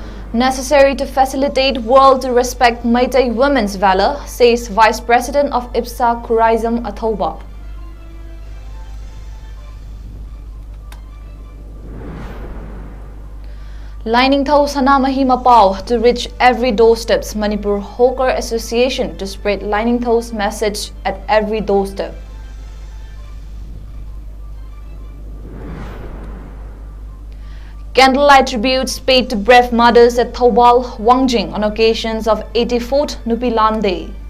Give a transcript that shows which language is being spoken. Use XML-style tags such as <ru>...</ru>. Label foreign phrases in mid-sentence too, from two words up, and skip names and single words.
<en>Necessary to facilitate world to respect Meitei women's valor, says Vice President of 𝐋𝐢𝐯𝐞.</en> <mni>𝐿ꯥꯏꯅꯤꯡꯊꯧ ꯁꯅꯥꯃꯍꯤ ꯃꯄꯥꯎ</mni> <en>to reach every doorsteps, Manipur Hawker Association to spread 𝐿ꯥꯏꯅꯤꯡꯊꯧ's message at every doorstep. Candlelight tributes paid to brave mothers at Thoubal, Wangjing on occasions of 84th Nupilan Day.</en>